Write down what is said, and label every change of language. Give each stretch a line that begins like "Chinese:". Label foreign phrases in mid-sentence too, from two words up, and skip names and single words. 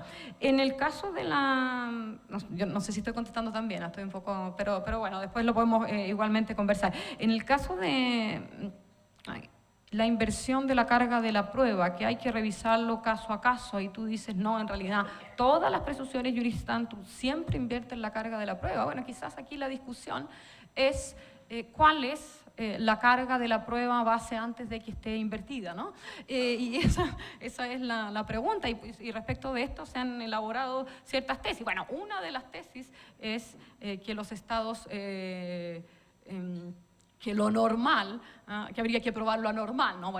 Spanish: En el caso de yo no sé si estoy contestando también, estoy un poco, pero bueno, después lo podemos igualmente conversar. En el caso de la inversión de la carga de la prueba, que hay que revisarlo caso a caso, y tú dices, no, en realidad todas las presunciones
Latin: juris tantum
Spanish: siempre invierten la carga de la prueba. Bueno, quizás aquí la discusión es cuál es la carga de la prueba base antes de que esté invertida, ¿no? Y esa es la pregunta, y respecto de esto se han elaborado ciertas tesis. Bueno, una de las tesis es que los estados que lo normal, que habría que probar lo anormal, ¿no?